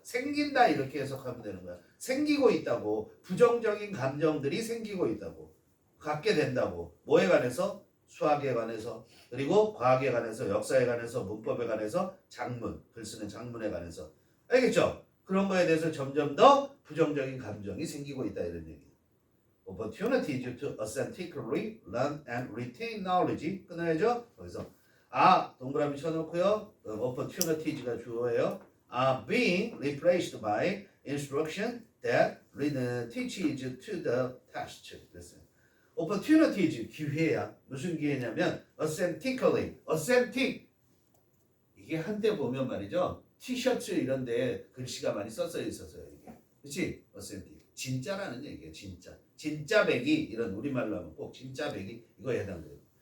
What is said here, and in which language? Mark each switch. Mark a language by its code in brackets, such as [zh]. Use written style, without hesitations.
[ko] 생긴다 이렇게 해석하면 되는 거야. 생기고 있다고. 부정적인 감정들이 생기고 있다고. 갖게 된다고. 뭐에 관해서? 수학에 관해서, 그리고 과학에 관해서, 역사에 관해서, 문법에 관해서, 장문, 글 쓰는 장문에 관해서. 알겠죠? 그런 거에 대해서 점점 더 부정적인 감정이 생기고 있다 이런 얘기예요. [en] Opportunity to authentically learn and retain knowledge. [ko] 끊어야죠? 거기서 동그라미 쳐놓고요. opportunities가 주어예요. [en] Are being replaced by instruction that teaches to the test. [ko] 그랬어요. opportunities 기회야. 무슨 기회냐면 authentically, authentic 이게 한때 보면 말이죠. 티셔츠 이런 데 글씨가 많이 써져 있었어요. 이게. 그렇지? authentic. 진짜라는 얘기예요. 진짜. 진짜 배기 이런 우리말로 하면 꼭 진짜 배기 이거에 해당돼요.